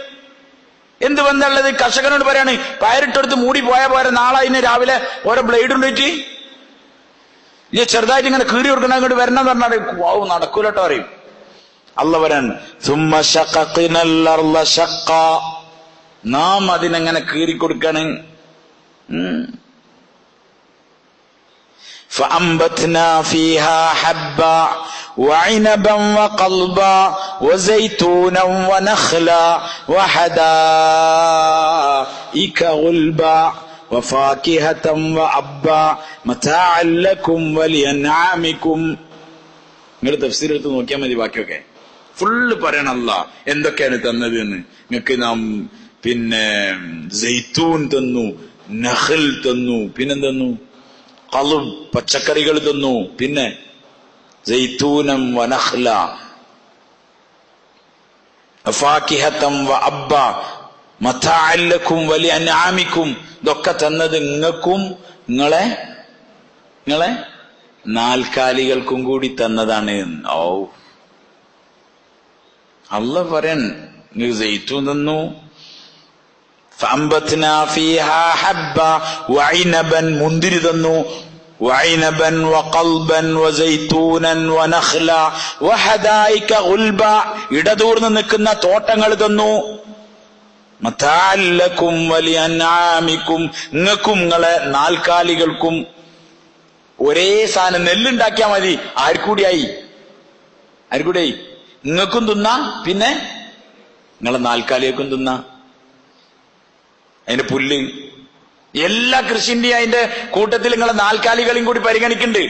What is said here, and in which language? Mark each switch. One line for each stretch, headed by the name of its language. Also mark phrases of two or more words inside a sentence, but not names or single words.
Malayalam: കർഷകനോട് പറയാണ് പയറിട്ടെടുത്ത് മൂടി പോയാ പോരെ, നാളെ അതിന് രാവിലെ ഓരോ ബ്ലേഡ് കൊണ്ടിട്ട് ചെറുതായിട്ട് ഇങ്ങനെ കീറി കൊടുക്കണം, അങ്ങോട്ട് വരണം എന്ന് പറഞ്ഞാൽ നടക്കൂലട്ടോ പറയും. അള്ള പറയാൻ
Arabic: ثم شققنا الأرض شقا,
Malayalam: നാം അതിനെങ്ങനെ കീറിക്കൊടുക്കാണ്.
Arabic: فأنبتنا فيها حبا وعنبا وقلبا وزيتونا ونخلا وحدائق غلبا وفاكهة وأبا متاعا لكم ولأنعامكم.
Malayalam: നിങ്ങൾ തഫ്സീർ എടുത്ത് നോക്കിയാൽ മതി. ബാക്കിയൊക്കെ ഫുള്ള് പറയണം അല്ലാഹ് എന്തൊക്കെയാണ് തന്നത് എന്ന്. നിങ്ങൾക്ക് നാം പിന്നെ സൈത്തൂൻ തന്നു, നഖൽ തന്നു, പിന്നെന്തന്നു ഖളുബ് പച്ചക്കറികൾ തന്നു, പിന്നെ
Arabic: زيتونا ونخلا فاكهة وأبا متاعا لكم ولأنعامكم.
Malayalam: ഇതൊക്കെ തന്നത് നിങ്ങൾക്കും നിങ്ങളെ നാൽക്കാലികൾക്കും കൂടി തന്നതാണ്. അല്ലാഹ് പറയാൻ സൈത്തൂൻ തന്നു,
Arabic: فأنبتنا فيها حبا وعنبا
Malayalam: മുന്തിരി തന്നു,
Arabic: وعنبا وقلبا وزيتونا ونخلا وحدائق غلبا
Malayalam: ഇടതൂർന്ന് നിൽക്കുന്ന തോട്ടങ്ങൾ തന്നു.
Arabic: متاعا لكم ولأنعامكم,
Malayalam: നിങ്ങൾക്കും നിങ്ങളെ നാൽക്കാലികൾക്കും. ഒരേ സാധനം നെല്ലുണ്ടാക്കിയാൽ മതി, ആർക്കൂടിയായി നിങ്ങൾക്കും തിന്നാ, പിന്നെ നിങ്ങളെ നാൽക്കാലികൾക്കും തിന്നാ. അതിന്റെ പുല്ല് എല്ലാ കൃഷിന്റെയും അതിന്റെ കൂട്ടത്തിൽ നിങ്ങളെ നാൽക്കാലികളെയും കൂടി പരിഗണിക്കുന്നുണ്ട്.